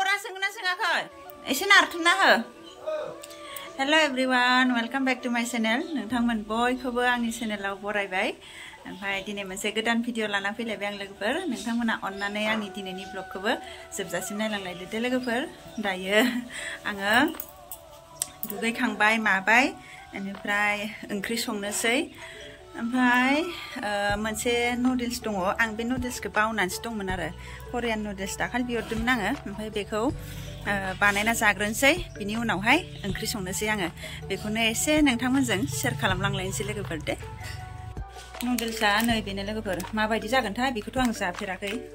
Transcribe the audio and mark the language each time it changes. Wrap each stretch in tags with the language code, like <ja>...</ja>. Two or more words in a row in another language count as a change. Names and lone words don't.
<brx>सोंना सोङाखै एसे नारथुमना हो</brx> <en>hello everyone welcome back to my channel</en> <brx>नोंथांमोन बयखौबो आंनि चैनेलाव बरायबाय ओमफ्राय दिनै मोनसे गोदान भिडिअ लाना फैलायबाय आं लोगोफोर नोंथांमोना अननानै आंनि दिनैनि ब्लगखौबो जोबजासिम नायलांलायदो दे लोगोफोर दायो आङो दुगैखांबाय माबाय बेनिफ्राय ओंख्रि संनोसै ओमफ्राय मोनसे नुडल्स दङ आं बे नुडल्सखौ बावनानैसो दंमोन आरो करियान नुडल्स दाखालि बिहरदोंमोन आङो ओमफ्राय बेखौ बानायना जाग्रोनोसै बिनि उनावहाय ओंख्रि संनोसै आङो बेखौनो एसे नोंथांमोनजों शेयार खालामलांलायनोसै लोगोफोर दे नुडल्सआ नै बेनो लोगोफोर माबायदि जागोनथाय बेखौथ' आं जाफेराखै</brx>